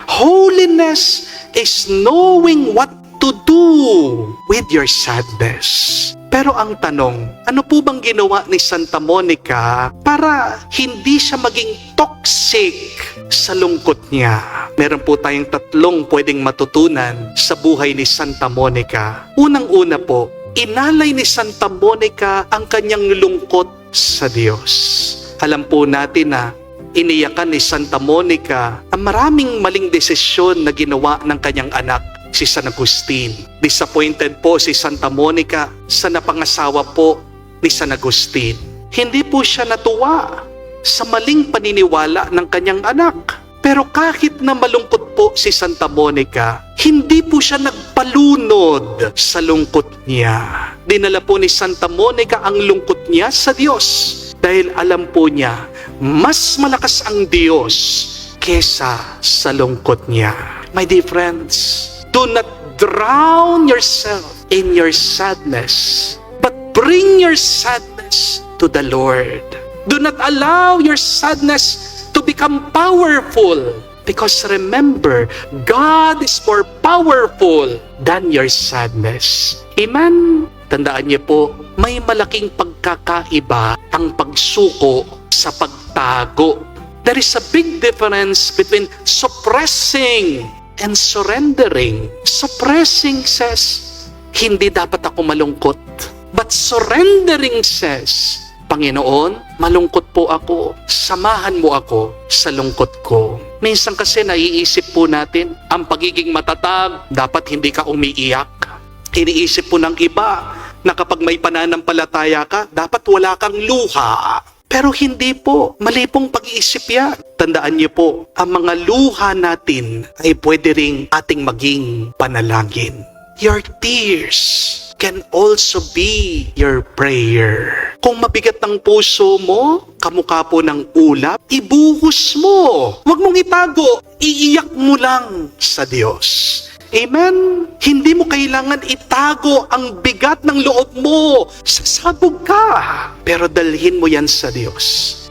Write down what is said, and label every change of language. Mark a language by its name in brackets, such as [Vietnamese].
[English] Holiness is knowing what to do with your sadness. [Filipino] Pero ang tanong, ano po bang ginawa ni Santa Monica para hindi siya maging toxic sa lungkot niya? Meron po tayong tatlong pwedeng matutunan sa buhay ni Santa Monica. Unang-una po, inalay ni Santa Monica ang kanyang lungkot sa Diyos. Alam po natin na iniyakan ni Santa Monica ang maraming maling desisyon na ginawa ng kanyang anak, si San Agustin. Disappointed po si Santa Monica sa napangasawa po ni San Agustin. Hindi po siya natuwa sa maling paniniwala ng kanyang anak. Pero kahit na malungkot po si Santa Monica, hindi po siya nagpalunod sa lungkot niya. Dinala po ni Santa Monica ang lungkot niya sa Diyos dahil alam po niya, mas malakas ang Diyos kesa sa lungkot niya. [English] My dear friends, do not drown yourself in your sadness, but bring your sadness to the Lord. Do not allow your sadness to become powerful, because remember, God is more powerful than your sadness. Amen? [Filipino] Tandaan niyo po, may malaking pagkakaiba ang pagsuko sa pagtago. [English] There is a big difference between suppressing and surrendering. Suppressing says, [Filipino] hindi dapat ako malungkot. [English] But surrendering says, [Filipino] Panginoon, malungkot po ako. Samahan mo ako sa lungkot ko. Minsan kasi naiisip po natin, ang pagiging matatag, dapat hindi ka umiiyak. Iniisip po ng iba na kapag may pananampalataya ka, dapat wala kang luha. Pero hindi po. Mali pong pag-iisip yan. Tandaan niyo po, ang mga luha natin ay pwede ring ating maging panalangin. [English] Your tears can also be your prayer. [Filipino] Kung mabigat ang puso mo, kamukha po ng ulap, ibuhos mo. Huwag mong itago, iiyak mo lang sa Diyos. Amen? Hindi mo kailangan itago ang bigat ng loob mo. Sasabog ka. Pero dalhin mo yan sa Diyos.